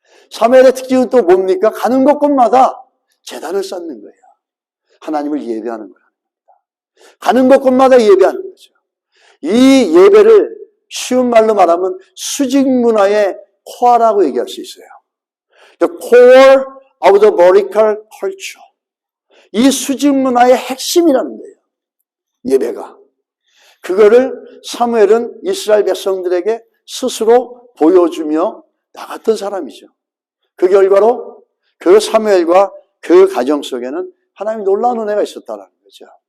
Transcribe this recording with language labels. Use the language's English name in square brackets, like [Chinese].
[Korean] 사무엘의 특징은 또 뭡니까? 가는 곳곳마다 제단을 쌓는 거예요. 하나님을 예배하는 거랍니다. 가는 곳곳마다 예배하는 거죠. 이 예배를 쉬운 말로 말하면 수직 문화의 코어라고 얘기할 수 있어요. [English] The core of the vertical culture. [Korean] 이 수직 문화의 핵심이라는 거예요. 예배가. 그거를 사무엘은 이스라엘 백성들에게 스스로 보여주며 나갔던 사람이죠. 그 결과로 그 사무엘과 그 가정 속에는 하나님의 놀라운 은혜가 있었다는 거죠.